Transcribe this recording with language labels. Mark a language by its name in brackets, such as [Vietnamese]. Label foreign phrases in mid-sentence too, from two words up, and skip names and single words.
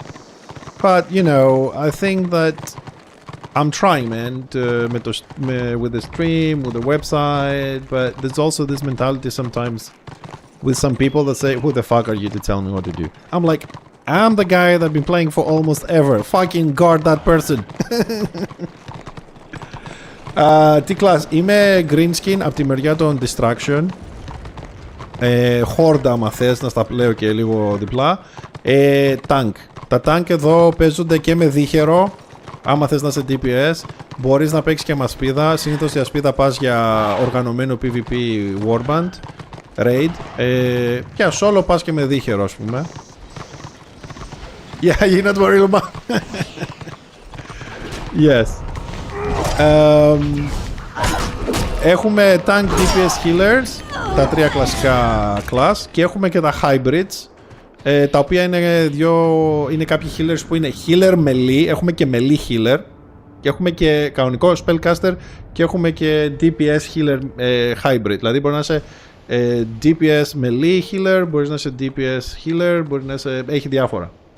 [English] But, you know, I think that I'm trying, man, with the stream, with the website, but there's also this mentality sometimes with some people that say, who the fuck are you to tell me what to do? I'm like, I'm the guy that's been playing for almost ever. Fucking guard that person. [Greek] Τι κλάς, είμαι [English] green skin [Greek] από τη μεριά των distraction. Horde άμα θες να στα πλέω και λίγο διπλά. Tank. Τα tank εδώ παίζονται και με δίχερο. Άμα θες να είσαι DPS, μπορείς να παίξεις και με ασπίδα. Συνήθως η ασπίδα πας για οργανωμένο [English] PvP Warband Raid. [Greek] Και solo πας και με δίχερο, ας πούμε. [English] Yeah, you're not worried about. [Greek] Yes. Έχουμε [English] Tank, DPS, Healers, [Greek] τα τρία κλασικά class, και έχουμε και τα Hybrids, τα οποία είναι κάποιοι Healers που είναι [English] Healer Melee, [Greek] έχουμε και [English] Melee Healer [Greek] και έχουμε και κανονικό Spellcaster και έχουμε και [English] DPS Healer Hybrid, [Greek] δηλαδή μπορεί να είσαι [English] DPS Melee Healer, [Greek] μπορεί να είσαι [English] DPS Healer, [Greek] μπορεί να είσαι... έχει διάφορα.